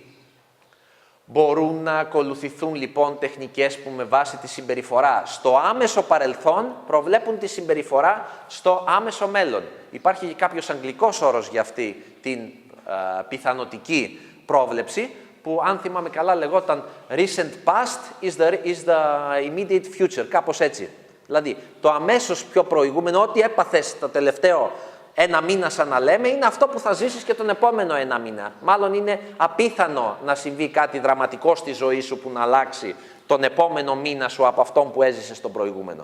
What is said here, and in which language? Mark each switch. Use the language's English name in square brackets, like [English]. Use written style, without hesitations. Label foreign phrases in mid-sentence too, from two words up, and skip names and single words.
[Greek] Μπορούν να ακολουθηθούν λοιπόν τεχνικές που με βάση τη συμπεριφορά στο άμεσο παρελθόν προβλέπουν τη συμπεριφορά στο άμεσο μέλλον. Υπάρχει και κάποιος αγγλικός όρος για αυτή την πιθανοτική πρόβλεψη, που αν θυμάμαι καλά λεγόταν [English] recent past is the immediate future, [Greek] κάπως έτσι. Δηλαδή, το αμέσως πιο προηγούμενο, ό,τι έπαθες το τελευταίο ένα μήνα σαν να λέμε, είναι αυτό που θα ζήσεις και τον επόμενο ένα μήνα. Μάλλον είναι απίθανο να συμβεί κάτι δραματικό στη ζωή σου που να αλλάξει τον επόμενο μήνα σου από αυτόν που έζησες τον προηγούμενο.